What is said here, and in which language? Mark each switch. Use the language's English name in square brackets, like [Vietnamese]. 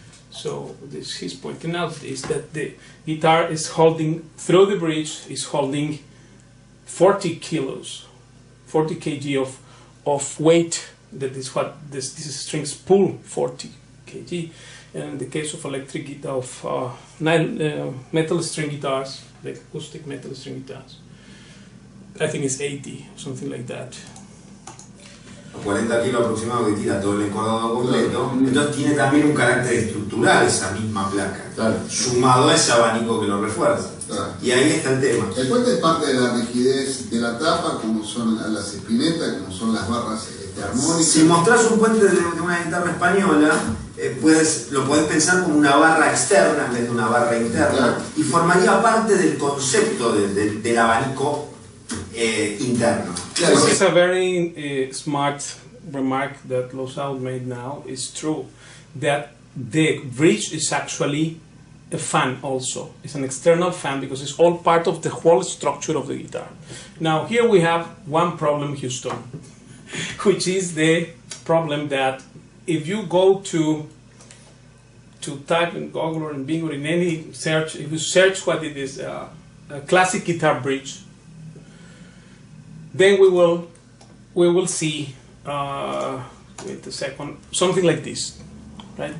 [English] So this he's pointing out is that the guitar is holding through the bridge is holding 40 kilos, 40 kg of weight. That is what these strings pull, 40 kg. And in the case of electric guitar, of metal string guitars, like acoustic metal string guitars, I think it's 80, something like that. [Spanish] 40 kilos aproximados que tira todo el encordado completo, entonces tiene también un carácter estructural esa misma placa, sumado a ese abanico que lo refuerza. Y ahí está el tema. El puente es parte de la rigidez de la tapa, como son las espinetas, como son las barras armónicas. Si mostrás un puente de una guitarra española, lo podés pensar como una barra externa en vez de una barra interna, y formaría parte del concepto del abanico interno. [English] This is a very smart remark that Losau made now. It's true that the bridge is actually a fan also. It's an external fan because it's all part of the whole structure of the guitar. Now here we have one problem, Houston, which is the problem that if you go to type in Google or in Bing or in any search, if you search what it is, a classic guitar bridge, then we will see wait a second, something like this, right?